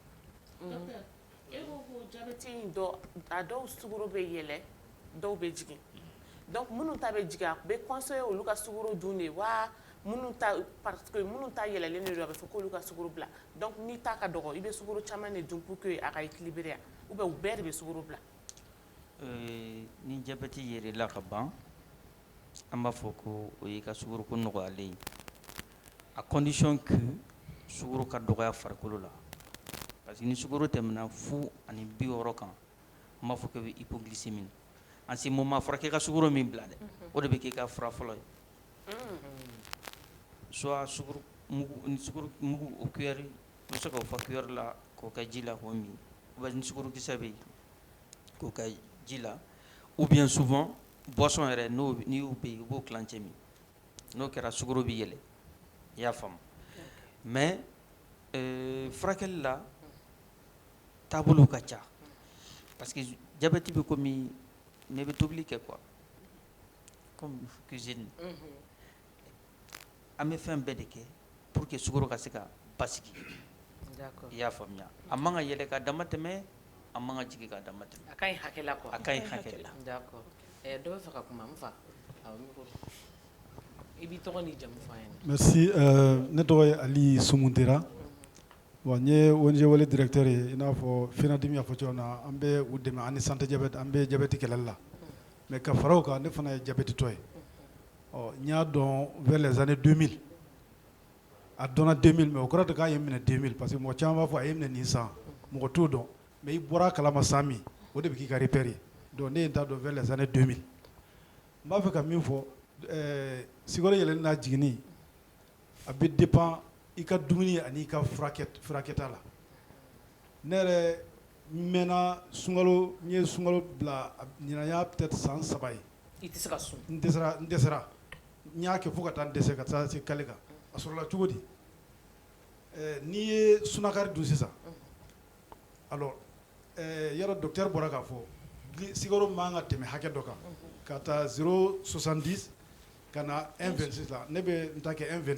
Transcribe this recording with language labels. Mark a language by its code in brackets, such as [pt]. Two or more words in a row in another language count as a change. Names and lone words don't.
[bm] e ko ko jabɛti in dɔ a dɔw sukaro bɛ yɛlɛ dɔw bɛ jigin donc minnu ta bɛ jigin a bɛ conseiller olu ka sukaro dun de wa minnu ta [fr] parce que [bm] minnu ta yɛlɛlen de don a bɛ fɔ k'olu ka sukaro bila donc n'i ta ka dɔgɔ i bɛ sukaro caman de dun [fr] pour que [bm] a ka équilibrer [fr] ou bien [bm] u bɛɛ de bɛ sukaro bila. ni jabɛti yɛrɛla ka ban an b'a fɔ ko o y'i ka sukaro ko nɔgɔyalen ye [fr] à condition que [bm] sukaro ka dɔgɔya farikolo la [fr] parce que [bm] ni sukaro tɛmɛna 40 kan an b'a fɔ k'o bɛ hypoglycémie [fr] en ce moment [bm] fɔra k'i ka sukaro min bila dɛ o de bɛ k'i ka fura fɔlɔ ye soit sukaro mugu o cuillère i bɛ se k'o fa cuillère la k'o kɛ ji la k'o min [fr] ou bien [bm] ni sukaro kisɛ bɛ yen k'o kɛ ji la [fr] ou bien souvent boisson [bm] yɛrɛ n'i y'o bɛ yen i b'o kilancɛ min n'o kɛra sukaro bɛ yɛlɛ i y'a faamu mais furakɛli la taabolo ka ca [fr] parce que diabète [bm] bɛ komi ne bɛ tobili kɛ [fr] quoi comme cuisine [bm] an bɛ fɛn bɛɛ de kɛ pour que sukaro ka se ka basigi i y'a faamuya a man ka yɛlɛ ka dama tɛmɛ a man ka jigin ka dama tɛmɛ a ka ɲi hakɛ la quoi a ka ɲi hakɛ la d'accord dɔ bɛ fɛ ka kuma n fa awɔ micro i b'i tɔgɔ ni jamu fɔ an ɲɛna. merci ne tɔgɔ ye ali sumuntera bon n ye ONG wele directeur ye i n'a fɔ FENADIM y'a fɔ cogo min na an bɛ u dɛmɛ an ni [fr] santé diabète [bm] an bɛ diabète kɛlɛli la mais ka fara o kan ne fana ye diabète tɔ ye n y'a dɔn [fr] vers les années 2000 [bm] a dɔnna 2000 mais o kɔrɔ tɛ k'a ye minɛ 2000 parce que mɔgɔ caman b'a fɔ a ye minɛ nin san mɔgɔ t'o dɔn mais i bɔra a kalama san min o de bɛ k'i ka repère ye donc ne ye n ta dɔn [fr] vers les années 2000 [bm] n b'a fɛ ka min fɔ sukaro yɛlɛli n'a jiginni a bɛ dépend i ka dumuni ani i ka furakɛta la ne yɛrɛ mɛnna sunkalo n ye sunkalo bila ɲinan y'a peut-être san 3 ye i tɛ se ka sun n dɛsɛra n y'a kɛ fo ka taa n dɛsɛ ka taa se kale kan a sɔrɔla cogo di n'i ye sunakari dun sisan alors yɔrɔ docteur bɔra k'a fɔ sukaro man ka tɛmɛ hakɛ dɔ kan ka taa 0,70 ka na 1,26 la ne bɛ n ta kɛ 1,26